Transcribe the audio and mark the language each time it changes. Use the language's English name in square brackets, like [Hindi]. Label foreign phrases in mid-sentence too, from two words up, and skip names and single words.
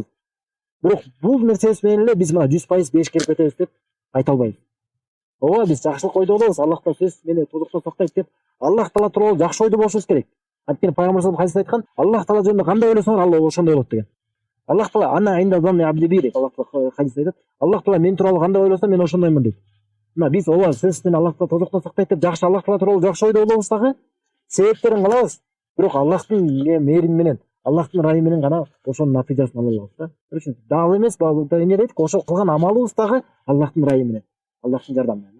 [Kyrgyz] Бирок бул нерсебиз менен эле биз мына 100% беш келип кетебиз деп айта албайбыз. Ооба, биз жакшылык ойдо болобуз. Аллах Таала сөз мени тозоктон сактайт деп Аллах Таала тууралуу жакшы ойдо болушубуз керек. Анткени Пайгамбар [Arabic] صلى الله عليه [Kyrgyz] айткан: "Аллах Таала жөнүндө кандай ойлосоңор, Алла ошондой болот" деген. [Arabic] Аллах Таала أنا عند ظن عبدي بي дейт. [Kyrgyz] Аллах Таала хадисте айтат: "Аллах Таала мен тууралуу кандай ойлосо, мен ошондоймун" дейт. Мына биз ооба сөз менен Аллах Таала тозоктон сактайт деп жакшы Аллах Таала тууралуу жакшы ойдо болобуз дагы, себептерин кылабыз. Бирок Аллахтын мээрими менен, Аллахтын ырайы менен гана ошонун натыйжасын ала алабыз да. Үчүн дагы эмес, эмне дейт? Ошол кылган амалыбыз дагы Аллахтын ырайы менен, Аллахтын жардамы менен да.